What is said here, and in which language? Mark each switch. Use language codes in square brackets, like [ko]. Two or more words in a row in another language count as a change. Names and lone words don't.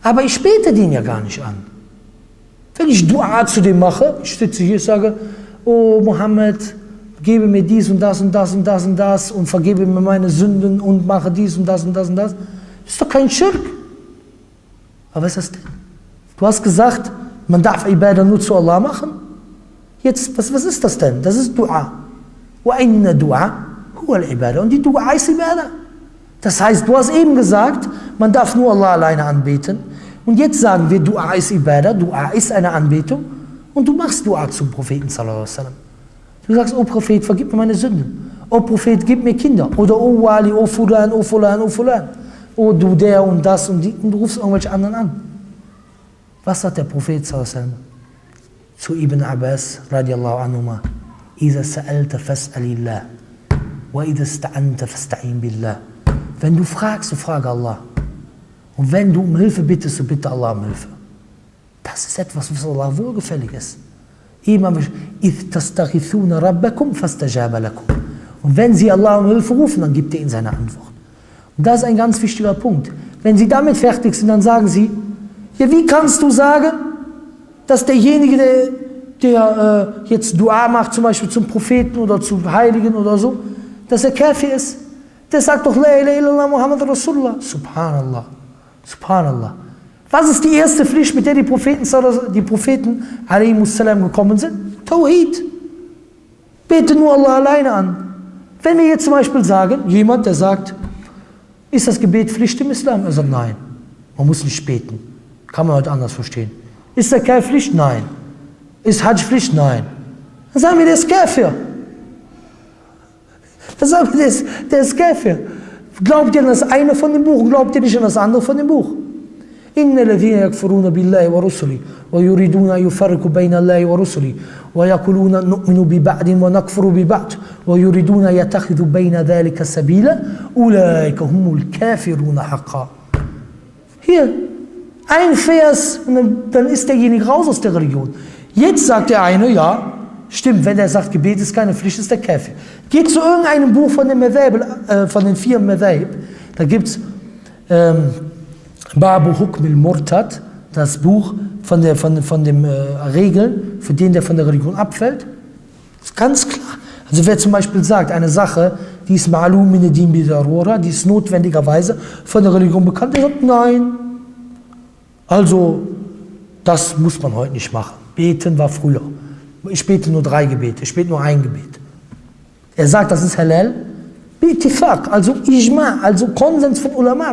[de] Aber ich bete den ja gar nicht an. Wenn ich Dua zu dem mache, ich sitze hier und sage, oh Mohammed, gebe mir dies und das und das und das und das und vergebe mir meine Sünden und mache dies und das und das und das. Das ist doch kein Schirk. Aber was ist das denn? Du hast gesagt, man darf Ibadah nur zu Allah machen. Jetzt, was ist das denn? Das ist Dua. [ar] وإن الدعاء هو العبادة. [de] Und die Dua ist Ibadah. Das heißt, du hast eben gesagt, man darf nur Allah alleine anbeten. Und jetzt sagen wir, Dua ist Ibadah, Dua ist eine Anbetung. Und du machst Dua zum Propheten [ar] صلى الله عليه وسلم. [de] Du sagst, oh Prophet, vergib mir meine Sünden. Oh Prophet, gib mir Kinder. Oder oh Wali, oh Fulan, oh Fulan, oh Fulan. Oh du der und das und die. Und du rufst irgendwelche anderen an. Was sagt der Prophet [ar] صلى الله عليه وسلم [de] zu Ibn Abbas [ar] رضي الله عنهما? إذا سألت فاسأل الله. وإذا استعنت فاستعن بالله. [de] Wenn du fragst, so frage Allah. Und wenn du um Hilfe bittest, so bitte Allah um Hilfe. Das ist etwas, was Allah wohlgefällig ist. Und wenn sie Allah um Hilfe rufen, dann gibt er ihnen seine Antwort. Und das ist ein ganz wichtiger Punkt. Wenn sie damit fertig sind, dann sagen sie, ja, wie kannst du sagen, dass derjenige, der jetzt Dua macht, zum Beispiel zum Propheten oder zu Heiligen oder so, dass er Kafir ist? Der sagt doch, [ar] لا إله إلا الله محمد رسول الله. سبحان الله. Subhanallah. [de] Was ist die erste Pflicht, mit der die Propheten a.s. gekommen sind? Tawhid. Bete nur Allah alleine an. Wenn wir jetzt zum Beispiel sagen, jemand, der sagt, ist das Gebet Pflicht im Islam? Er sagt, nein, man muss nicht beten. Kann man heute anders verstehen. Ist der Kafir Pflicht? Nein. Ist Hajj Pflicht? Nein. Dann sagen wir, der ist Kafir. Dann sagen wir, der ist Kafir. Glaubt ihr an das eine von dem Buch? Glaubt ihr nicht an das andere von dem Buch? [ar] إن الذين يكفرون بالله ورسله ويريدون أن يفرقوا بين الله ورسله ويقولون نؤمن ببعض ونكفر ببعض ويريدون أن يتخذوا بين ذلك سبيلا أولئك هم الكافرون حقا. [de] Hier, ein Vers und dann ist derjenige raus aus der Religion. Jetzt sagt der eine, ja, stimmt, wenn er sagt, Gebet ist keine Pflicht, ist der Kafir. Geht zu irgendeinem Buch von den 4 Madhaib, da gibt es [ar] باب حكم المرتد, [de] das Buch von den Regeln, für den der von der Religion abfällt. Das ist ganz klar. Also wer zum Beispiel sagt, eine Sache, die ist [ar] معلوم من الدين بالضرورة, [de] die ist notwendigerweise von der Religion bekannt, der sagt, nein. Also, das muss man heute nicht machen. Beten war früher. Ich bete nur 3 Gebete, ich bete nur 1 Gebet. Er sagt, das ist halal. Bitifaq, also Ijma, also Konsens von Ulama.